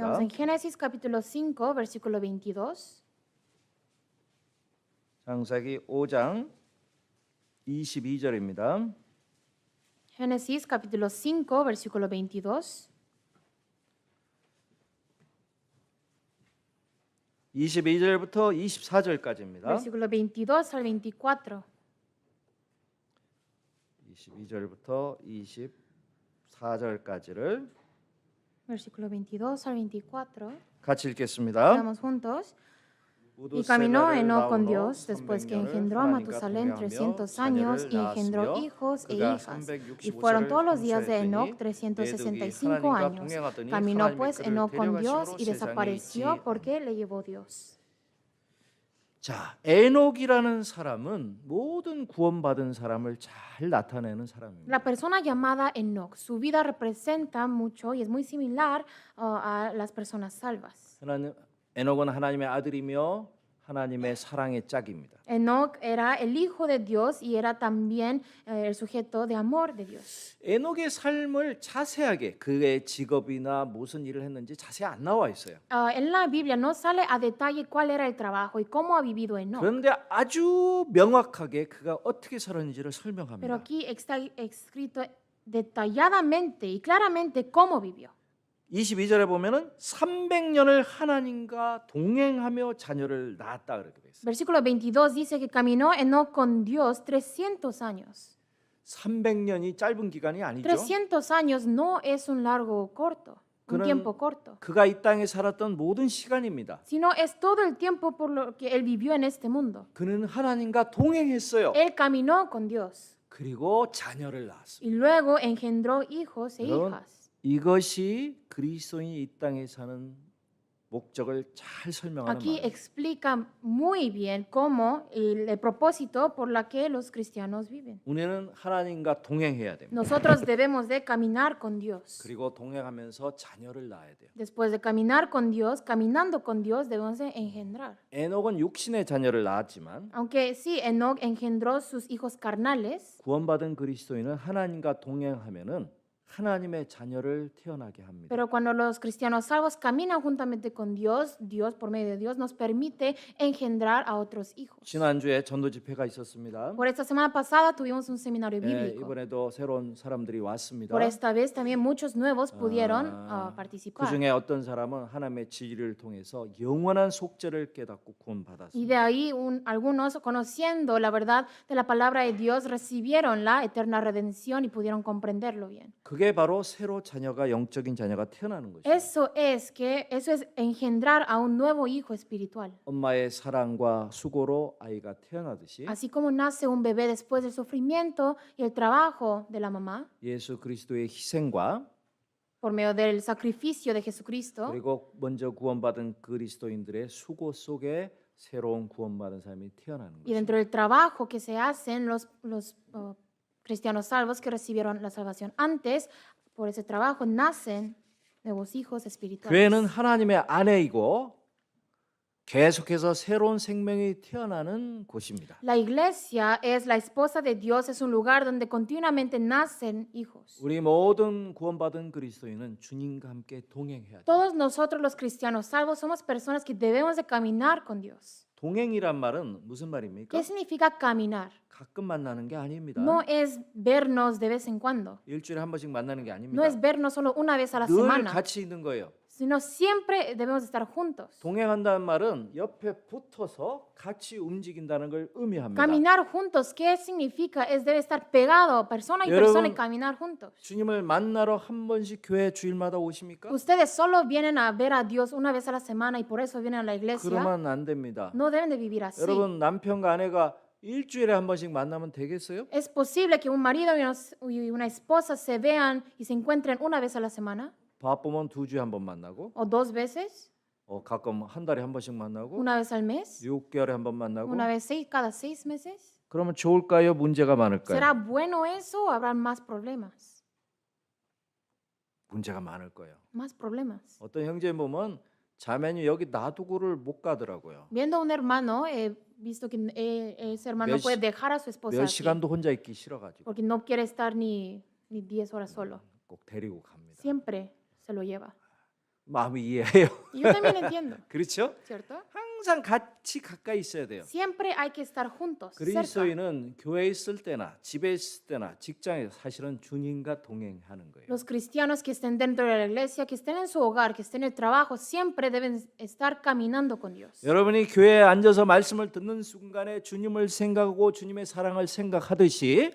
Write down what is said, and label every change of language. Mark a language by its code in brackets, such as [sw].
[es] Veamos en Génesis capítulo 5, versículo 22. [ko] 창세기 5장 22절입니다. [es] Génesis capítulo 5, versículo 22. [ko] 22절부터 24절까지입니다. [es] Versículo 22 al 24. [ko] 22절부터 24절까지를 [es] Versículo 22 al 24. [ko] 같이 읽겠습니다. [es] Leamos juntos. Y caminó Enoc con Dios después que engendró a Matusalén 300 años y engendró hijos e hijas. Y fueron todos los días de Enoc 365 años. Caminó pues Enoc con Dios y desapareció porque le llevó Dios. [ko] 자, 에녹이라는 사람은 모든 구원받은 사람을 잘 나타내는 사람입니다. [es] La persona llamada Enoc, su vida representa mucho y es muy similar a las personas salvas. [ko] 에녹은 하나님의 아들이며 하나님의 사랑의 짝입니다. [es] Enoc era el hijo de Dios y era también el sujeto de amor de Dios. [ko] 에녹의 삶을 자세하게 그의 직업이나 무슨 일을 했는지 자세히 안 나와 있어요. [es] En la Biblia no sale a detalle cuál era el trabajo y cómo ha vivido Enoc. [ko] 그런데 아주 명확하게 그가 어떻게 살았는지를 [es] Pero [ko] 설명합니다. [es] aquí está escrito detalladamente y claramente cómo vivió. [ko] 22절에 보면은 300년을 하나님과 동행하며 자녀를 낳았다 그렇게 돼 있어요. [es] Versículo 22 dice que caminó Enoc con Dios 300 años. [ko] 300년이 짧은 기간이 아니죠. [es] 300 años no es un largo corto, un [ko] 그는 [es] tiempo corto, [ko] 그가 이 땅에 살았던 모든 시간입니다. [es] sino es todo el tiempo por lo que él vivió en este mundo. [ko] 그는 하나님과 동행했어요. [es] Él caminó con Dios [ko] 그리고 자녀를 낳았습니다. [es] y luego engendró hijos e [ko] 여러분, [es] hijas. [ko] 이것이 그리스도인이 이 땅에 사는 목적을 잘 설명하는 [es] Aquí [ko] 말이에요. [es] explica muy bien cómo el propósito por la que los cristianos viven. [ko] 우리는 하나님과 동행해야 됩니다. [es] Nosotros debemos de caminar con Dios. [ko] 그리고 동행하면서 자녀를 낳아야 돼요. [es] Después de caminar con Dios, caminando con Dios, debemos de engendrar. [ko] 에녹은 육신의 자녀를 낳았지만 [es] Aunque sí, Enoc engendró sus hijos carnales, [ko] 구원받은 그리스도인은 하나님과 동행하면은 하나님의 자녀를 태어나게 합니다. [es] pero cuando los cristianos salvos caminan juntamente con Dios, Dios por medio de Dios nos permite engendrar a otros hijos. [ko] 지난주에 전도 집회가 있었습니다. [es] Por esta semana pasada tuvimos un seminario bíblico. [ko] 이번에도 새로운 사람들이 왔습니다. [es] Por esta vez también muchos nuevos pudieron [ko] 그 [es] participar. [ko] 중에 어떤 사람은 하나님의 진리를 통해서 영원한 속죄를 깨닫고 [es] Y [ko] 구원받았습니다. [es] de ahí algunos, conociendo la verdad de la palabra de Dios, recibieron la eterna redención y pudieron comprenderlo bien. [ko] 그게 바로 새로 자녀가 영적인 자녀가 태어나는 것이죠. [es] Eso es engendrar a un nuevo hijo espiritual. [ko] 엄마의 사랑과 수고로 아이가 태어나듯이 [es] Así como nace un bebé después del sufrimiento y el trabajo de la mamá, [ko] 예수 그리스도의 희생과 [es] por medio del sacrificio de Jesucristo. [ko] 그리고 먼저 구원받은 그리스도인들의 수고 속에 새로운 구원받은 사람이 태어나는 [es] Y [ko] 것입니다. [es] dentro del trabajo que se hacen los cristianos salvos que recibieron la salvación antes, por ese trabajo nacen nuevos hijos espirituales. [ko] 교회는 하나님의 아내이고 계속해서 새로운 생명이 태어나는 곳입니다. [es] La iglesia es la esposa de Dios, es un lugar donde continuamente nacen hijos. [ko] 우리 모든 구원받은 그리스도인은 주님과 함께 동행해야 돼요. [es] Todos nosotros los cristianos salvos somos personas que debemos de caminar con Dios. [ko] 동행이란 말은 무슨 말입니까? [es] ¿Qué significa caminar? [ko] 가끔 만나는 게 아닙니다. [es] No es vernos de vez en cuando. [ko] 일주일에 한 번씩 만나는 게 [es] No [ko] 아닙니다. [es] es vernos solo una vez a la [ko] 늘 [es] semana, [ko] 같이 있는 거예요. [es] sino siempre debemos estar juntos. [ko] 동행한다는 말은 옆에 붙어서 같이 움직인다는 걸 의미합니다. [es] Caminar juntos, ¿qué significa? Es debe estar pegado, persona y persona, y caminar juntos. [ko] 주님을 만나러 한 번씩 교회 주일마다 오십니까? [es] Ustedes solo vienen a ver a Dios una vez a la semana y por eso vienen a la iglesia. [ko] 그러면 안 됩니다. [es] No deben de vivir así. [ko] 여러분 남편과 아내가 일주일에 한 번씩 만나면 되겠어요? [es] ¿Es posible que un marido y una esposa se vean y se encuentren una vez a la semana? [ko] 바쁘면 2주에 한 번 만나고 [es] ¿O 2 veces? [ko] 가끔 한 달에 한 번씩 만나고 [es] ¿Una vez al mes? [ko] 6개월에 한 번 만나고 [es] ¿Una vez cada 6 meses? [ko] 그러면 좋을까요? 문제가 많을까요? [es] ¿Será bueno eso o habrán más problemas? [ko] 문제가 많을 거예요. [es] Más problemas. [ko] 어떤 형제 보면 자매는 여기 놔두고를 못 가더라고요. [es] Viendo a un hermano, he visto que ese hermano no [ko] 몇 [es] puede [ko] 시- [es] dejar a su esposa [ko] 몇 [es] aquí, [ko] 시간도 혼자 있기 싫어가지고 [es] porque no quiere estar ni 10 horas solo. [ko] 꼭 데리고 갑니다. [es] Siempre se lo lleva. [ko] 마음이 이해해요. [es] Y yo también entiendo, [ko] 그렇죠? [es] ¿cierto? [ko] 항상 같이 가까이 있어야 돼요. [es] Siempre hay que estar juntos, cerca. [ko] 그리스도인은 교회에 있을 때나 집에 있을 때나 직장에서 사실은 주님과 동행하는 거예요. [es] Los cristianos que estén dentro de la iglesia, que estén en su hogar, que estén en el trabajo, siempre deben estar caminando con Dios. [ko] 여러분이 교회에 앉아서 말씀을 듣는 순간에 주님을 생각하고 주님의 사랑을 생각하듯이